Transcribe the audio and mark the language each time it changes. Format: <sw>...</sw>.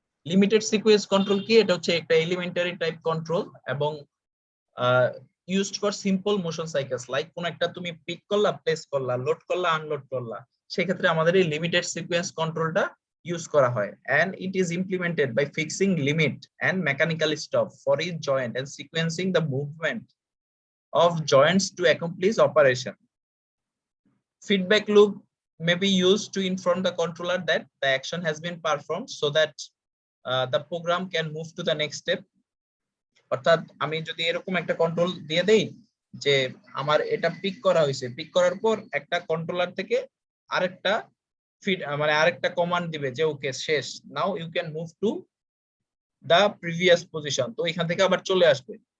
<bn>Limited sequence control কি? এটা হচ্ছে একটা এলিমেন্টারি টাইপ কন্ট্রোল এবং</bn> <en>used for simple motion cycles,</en> <bn>like কোন একটা তুমি পিক করলা, প্লেস করলা, লোড করলা, আনলোড করলা, সেক্ষেত্রে আমাদের এই লিমিটেড সিকোয়েন্স কন্ট্রোলটা ইউজ করা হয়।</bn> <en>and it is implemented by fixing limit and mechanical stop for each joint and sequencing the movement of joints to accomplish operation. Feedback loop may be used to inform the controller that the action has been performed so that the program can move to the next step.</en> <bn>অর্থাৎ আমি যদি এরকম একটা control দিয়ে দেই যে আমার এটা পিক করা হয়েছে, পিক করার পর একটা কন্ট্রোলার থেকে আরেকটা মানে আরেকটা কমান্ড দিবে যে ওকে শেষ,</bn> <en>now you can move to the previous position,</en> <bn>তো এখান থেকে আবার চলে আসবে।</bn>